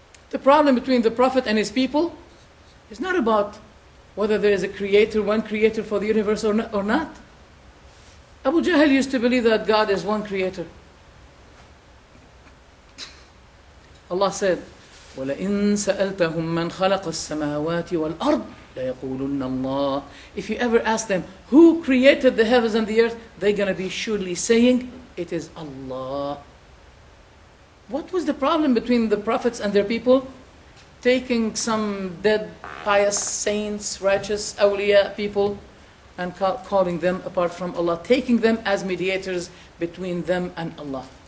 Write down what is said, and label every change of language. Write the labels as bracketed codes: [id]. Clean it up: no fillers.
[en] The problem between the Prophet and his people is not about whether there is a creator, one creator for the universe or not. Abu Jahl used to believe that God is one creator. Allah said, [ar] وَلَئِن سَأَلْتَهُم مَّنْ خَلَقَ السَّمَاوَاتِ وَالْأَرْضِ لَيَقُولُنَّ اللَّهِ. [en] If you ever ask them, who created the heavens and the earth, they're going to be surely saying, it is Allah. What was the problem between the prophets and their people? Taking some dead, pious saints, righteous, awliya people, and calling them apart from Allah, taking them as mediators between them and Allah.